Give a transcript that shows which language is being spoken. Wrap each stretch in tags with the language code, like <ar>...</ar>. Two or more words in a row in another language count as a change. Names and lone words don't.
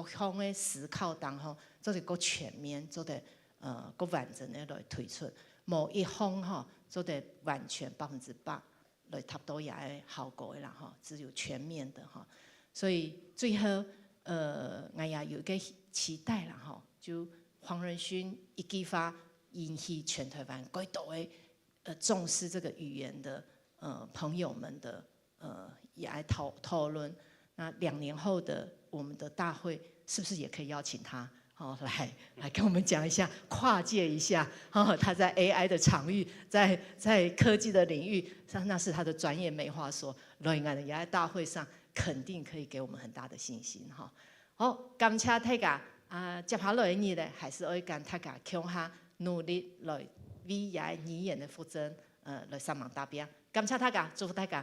<zh>方的思考當中，做得更全面，做得更完整的來推出，某一方做得完全100%來達到也的效果的啦，只有全面的，所以最後我也有個期待啦，就黃仁勳一句話引起全台灣更多的重視這個語言的朋友們的也來討論。那2年後的我們的大會，是不是也可以邀請他來跟我們講一下，跨界一下？他在 AI 的場域，在科技的領域，那是他的專業，沒話說。來我們也在大會上，肯定可以給我們很大的信心。好，感謝大家。接下來呢，還是要跟大家共下努力來。為語言的復振，來上網答辯，感謝大家，祝福大家。</zh>